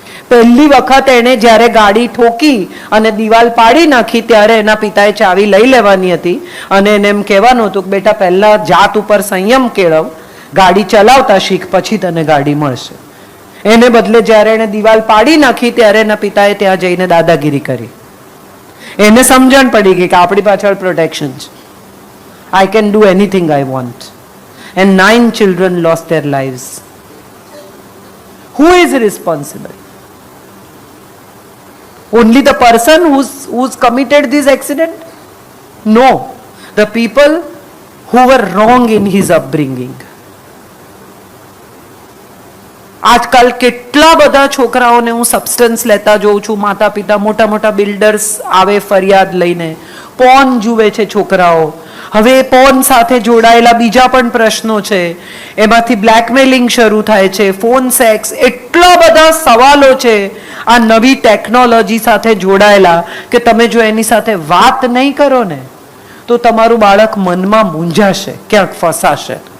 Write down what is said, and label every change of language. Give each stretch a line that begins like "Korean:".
Gujarati: પહેલી વખત એને જ્યારે ગાડી ઠોકી અને દિવાલ પાડી નાખી ત્યારે એના પિતાએ ચાવી લઈ લેવાની હતી અને એને એમ કહેવાનું હતું કે બેટા પહેલા જાત ઉપર સંયમ કેળવ, ગાડી ચલાવતા શીખ, પછી તને ગાડી મળશે. એને બદલે જ્યારે એને દિવાલ પાડી નાખી ત્યારે એના પિતાએ ત્યાં જઈને દાદાગીરી કરી. એને સમજણ પડી ગઈ કે આપણી પાછળ પ્રોટેક્શન છે.
English: I can do anything I want. And 9 children lost their lives. Who is responsible? Only the person who's committed this accident? No. The people who were wrong in his upbringing.
Gujarati: આજકાલ કેટલા બધા છોકરાઓને હું substance લેતા જોઉં છું. માતા પિતા મોટા મોટા બિલ્ડર્સ આવે ફરિયાદ લઈને, પોર્ન જુએ છે છોકરાઓ. હવે પોર્ન સાથે જોડાયેલા બીજા પણ પ્રશ્નો છે. એમાંથી બ્લેકમેલિંગ શરૂ થાય છે, ફોન સેક્સ, એટલા બધા સવાલો છે આ નવી ટેકનોલોજી સાથે જોડાયેલા કે તમે જો એની સાથે વાત નહીં કરો ને તો તમારું બાળક મનમાં મૂંઝાશે, ક્યાંક ફસાશે.